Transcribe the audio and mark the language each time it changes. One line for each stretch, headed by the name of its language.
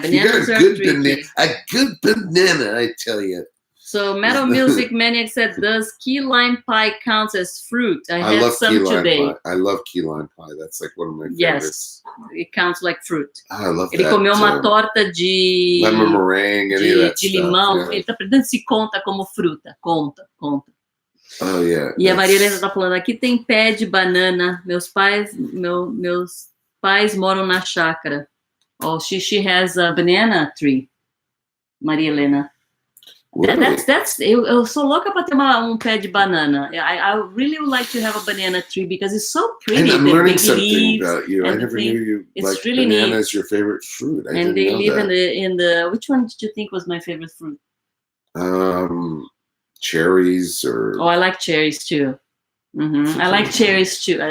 English: bananas you got a good banana, I tell you. So Metal Music Maniac said, "Does key lime pie count as fruit? I had some today. Pie. I love key lime pie. That's like one of my favorites. Yes, it counts like fruit. I love
Portuguese: Ele comeu uma torta de
English: lemon meringue,
Portuguese: de limão. Ele tá perguntando se conta como fruta. Conta.
English: Oh yeah.
Portuguese: E a Maria Helena tá falando, aqui tem pé de banana. Meus pais moram na chácara.
English: Oh, she has a banana tree. Maria Helena. Really?
Portuguese: Eu sou louca para ter pé de banana.
English: I really would like to have a banana tree because it's so pretty. And I'm learning something about you. I never knew you like really banana is your favorite fruit. And they live in the. Which one did you think was my favorite fruit? Cherries or. Oh, I like cherries too. Mm-hmm. I like cherries too.